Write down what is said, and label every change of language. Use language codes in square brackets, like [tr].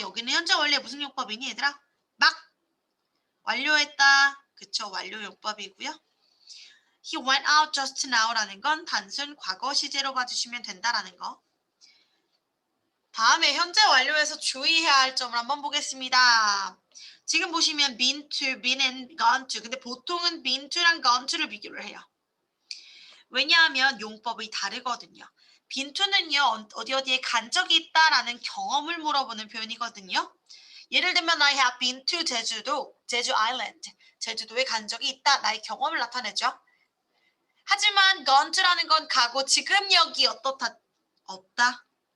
[ko] 여기는 현재 원래 무슨 용법이니 얘들아? 막 완료했다. 그쵸? 완료 용법이고요. [en] He went out just now [ko] 라는 건 단순 과거 시제로 봐주시면 된다라는 거. 다음에 현재 완료에서 주의해야 할 점을 한번 보겠습니다. 지금 보시면 [en] been to, been and gone to. [ko] 근데 보통은 been to랑 gone to를 비교를 해요. 왜냐하면 용법이 다르거든요. been to는요. 어디에 간 적이 있다라는 경험을 물어보는 표현이거든요. 예를 들면 [en] I have been to [ko] 제주도, 제주 아일랜드. 제주도에 간 적이 있다. 나의 경험을 나타내죠. 하지만 gone to라는 건 가고 지금 여기 어떻다? 없다.